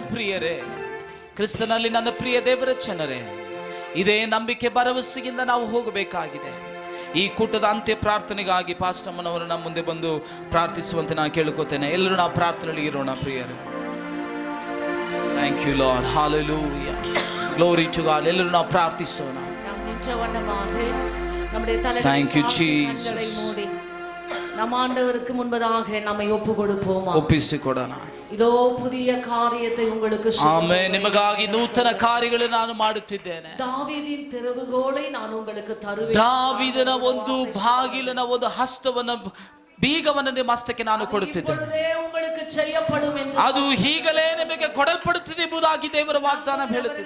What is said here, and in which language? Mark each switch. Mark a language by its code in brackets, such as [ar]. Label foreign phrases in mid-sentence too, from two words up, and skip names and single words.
[kn] ಪ್ರಿಯರೇ, ಕ್ರಿಸ್ತನಲ್ಲಿ ನನ್ನ ಪ್ರಿಯ ದೇವರ ಜನರೇ, ಇದೇ ನಂಬಿಕೆ ಭರವಸೆಯಿಂದ ನಾವು ಹೋಗಬೇಕಾಗಿದೆ. ಈ ಕೂಟದ ಅಂತ್ಯ ಪ್ರಾರ್ಥನೆಗಾಗಿ ಪಾಸ್ಟಮ್ಮನವರು ನಮ್ಮ ಮುಂದೆ ಬಂದು ಪ್ರಾರ್ಥಿಸುವಂತೆ ನಾನು ಕೇಳ್ಕೊತೇನೆ. ಎಲ್ಲರೂ ನಾವು ಪ್ರಾರ್ಥನೆಯಲ್ಲಿ ಇರೋಣ ಪ್ರಿಯರೇ. [en] Thank you Lord, hallelujah, glory to God. [kn] ಎಲ್ಲರೂ ನಾವು ಪ್ರಾರ್ಥಿಸೋಣ. [en] Thank you Jesus. [ta] நம் ஆண்டவருக்கு முன்பதாக நம்மை ஒப்பு கொடுப்போம். [kn] ಒಪ್ಪಿಸಿಕೊಡೋಣ. [ta] இதோ புதிய காரியத்தை உங்களுக்கு [kn] ಆಮೆನ್. ನಿಮಗಾಗಿ ನೂತನ ಕಾರ್ಯಗಳನ್ನು ನಾನು ಮಾಡುತ್ತಿದ್ದೇನೆ. ದಾವೀದಿನ ತೆರೆವುಗೋலை ನಾನು உங்களுக்கு ತರುವೆನು. ದಾವೀದನ ಒಂದು ಬಾಗಿಲಿನ ಒಂದು ಹಸ್ತವನ್ನು, ಬೀಗವನ್ನು ನಿಮ್ಮ ಹಸ್ತಕ್ಕೆ ನಾನು ಕೊಡುತ್ತಿದ್ದೇನೆ. ಅದು ಈಗಲೇ ನಿಮಗೆ ಕೊಡಲ್ಪಡುತ್ತದೆ ಎಂಬುದಾಗಿ ದೇವರ ವಾಗ್ದಾನ ಹೇಳುತ್ತಿದೆ.